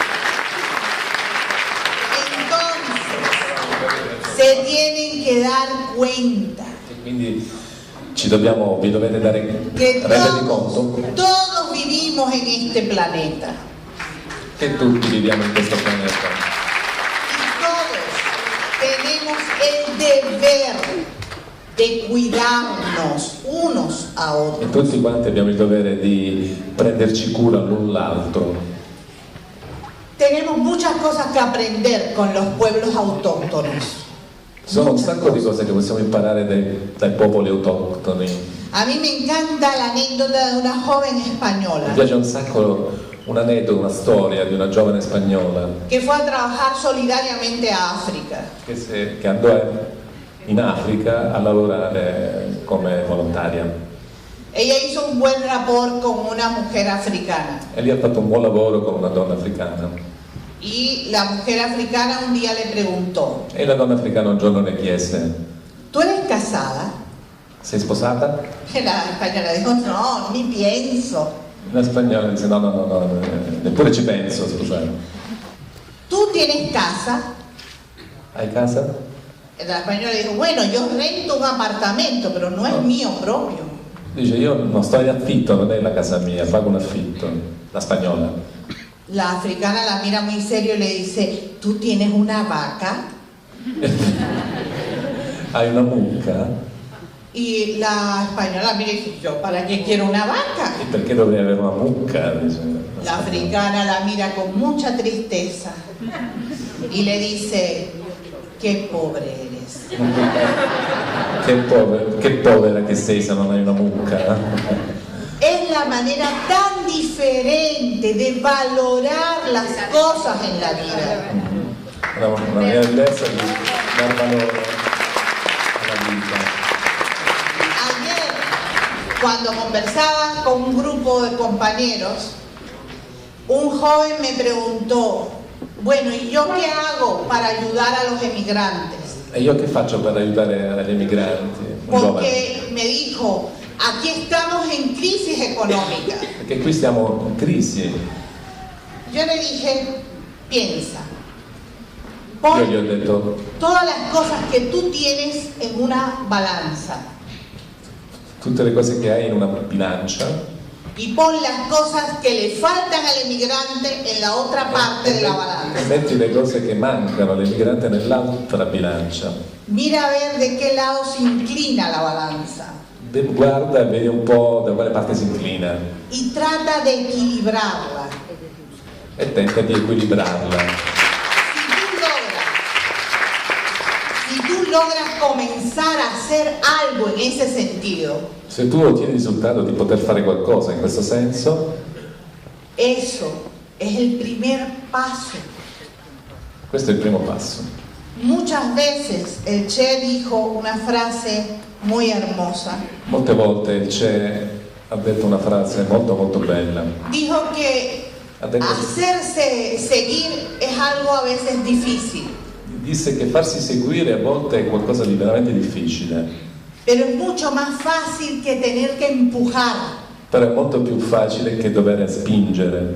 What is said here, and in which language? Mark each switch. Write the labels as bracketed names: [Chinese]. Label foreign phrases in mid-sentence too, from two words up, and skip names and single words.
[Spanish] Entonces, se tienen que dar cuenta [Italian] E quindi vi dovete [Spanish] que [Italian] rendere conto [Spanish] todos vivimos en este planeta [Italian] che tutti viviamo in questo pianeta [Spanish] y todos tenemos el deber de cuidarnos unos a [Italian] e [Spanish] otros. [Italian] tutti quanti abbiamo il dovere di prenderci cura l'un l'altro. [Spanish] Tenemos muchas cosas que aprender con los pueblos autóctonos. [Italian] Ci sono un sacco di cose che possiamo imparare dai popoli autoctoni. [Spanish] A mí me encanta la anécdota de una joven [Italian] Mi [Spanish] española [Italian] piace un sacco un aneddoto, una storia di una giovane spagnola [Spanish] que fue a trabajar solidariamente a África. [Italian] che andò in Africa a lavorare come volontaria [Spanish] Ella hizo un buen rapport con una mujer africana [Italian] e lì ha fatto un buon lavoro con una donna africana [Spanish] y la mujer africana un día le preguntó: [Italian] e la donna africana un giorno le chiese: [Spanish] ¿tú eres casada? [Italian] sei sposata? [Spanish] Y la española dijo: no, ni pienso. [Italian] La spagnola dice no, neppure ci penso, scusate. [Spanish] ¿Tú tienes casa? [Italian] Hai casa? [Spanish] Y la española dijo: bueno, yo rento un apartamento, pero no es mío propio. [Italian] Dice io non sto in affitto, non è la casa mia, pago un affitto. La spagnola. [Spanish] La africana la mira muy serio y le dice: ¿tú tienes una vaca? [Italian] Hai una mucca? [Spanish] Y la española mira y dice: ¿yo para qué quiero una vaca? [Italian] E perché dovrei avere una mucca? Dice [Spanish] La africana la mira con mucha tristeza y le dice: qué pobre eres. [Italian] Che povera che sei se non hai una mucca. [Spanish] Es la manera tan diferente de valorar las cosas en la vida. [Italian] Una maniera diversa di dar valore alla vita. [Spanish] Ayer, cuando conversaba con un grupo de compañeros, un joven me preguntó: bueno, ¿y yo qué hago para ayudar a los emigrantes? [Italian] E io che faccio per aiutare gli emigranti? [Spanish] Porque me dijo: aquí estamos en crisis económica. [Italian] Perché qui stiamo in crisi. [Spanish] Yo le dije: piensa, [Italian] Io gli ho detto [Spanish] todas las cosas que tú tienes en una balanza [Italian] tutte le cose che hai in una bilancia [Spanish] y pon las cosas que le faltan al emigrante en la otra parte de la [Italian] e [Spanish] balanza. [Italian] metti le cose che mancano all'emigrante nell'altra bilancia. [Spanish] Mira a ver de qué lado se inclina la balanza [Italian] Guarda e vedi un po' da quale parte si inclina [Spanish] y trata de equilibrarla. [Italian] e tenta di equilibrarla. [Spanish] Si tú logras comenzar a hacer algo en ese sentido, [Italian] Se tu ottieni il risultato di poter fare qualcosa in questo senso, [Spanish] eso es el primer paso. [Italian] questo è il primo passo. [Spanish] Muchas veces el Che dijo una frase muy hermosa. [Italian] Molte volte il Che ha detto una frase molto molto bella. [Spanish] Dijo que [Italian] Ha detto, [Spanish] hacerse seguir es algo a veces difícil, [Italian] disse che farsi seguire a volte è qualcosa di veramente difficile, [Spanish] pero es mucho más fácil que tener que empujar. [Italian] però è molto più facile che dover spingere.